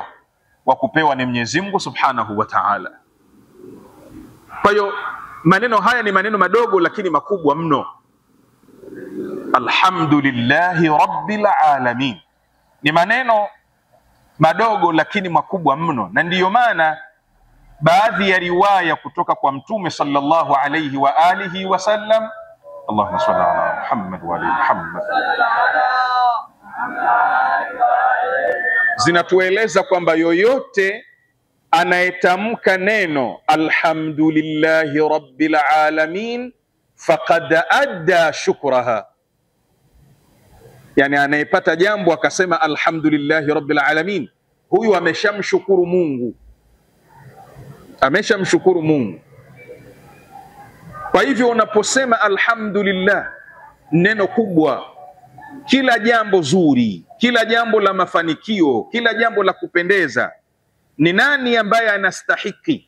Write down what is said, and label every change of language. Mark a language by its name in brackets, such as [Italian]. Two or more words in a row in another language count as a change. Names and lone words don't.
[Swahili] Wa kupewa ni Mwenyezi Mungu [Arabic] سبحانه وتعالى. [Swahili] Kwa hiyo maneno haya ni maneno madogo lakini makubwa mno. [Arabic] الحمد لله رب العالمين [Swahili] ni maneno madogo lakini makubwa mno, na ndiyo maana baadhi ya riwaya kutoka kwa Mtume [Arabic] صلى الله عليه وآله وسلم, اللهم صل على محمد وآل محمد, [Swahili] zinatueleza kwamba yoyote anayetamka neno [Arabic] الحمد لله رب العالمين فقد أدى شكرها, [Swahili] yani anayepata jambo akasema [Arabic] الحمد لله رب العالمين, [Swahili] huyu ameshamshukuru Mungu, ameshamshukuru Mungu. Kwa hivyo unaposema alhamdulillah, neno kubwa, kila jambo zuri, kila jambo la mafanikio, kila jambo la kupendeza, ni nani ambaye anastahiki?